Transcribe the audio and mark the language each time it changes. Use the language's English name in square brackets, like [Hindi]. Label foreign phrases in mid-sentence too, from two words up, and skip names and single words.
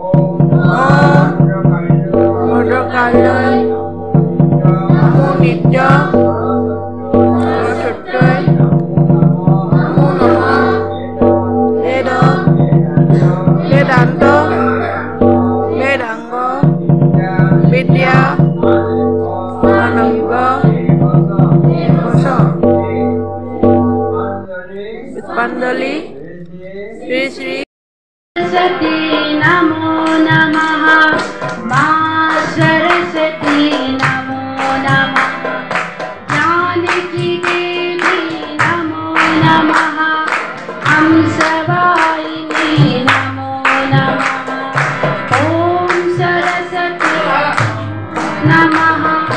[Sanskrit] ভদ্ৰকালয় নমো নিত্য সত্যই নমো নমঃ বেদ বেদান্ত বেদাঙ্গ বিদ্যা অনঙ্গ পুষ্পাঞ্জলি শ্ৰী শ্ৰী सरस्वती नमो नमः मा सरस्वती नमो नमः जानकी देवी नमो नमः हंसवाहिनी नमो नमः ओम सरस्वती नमः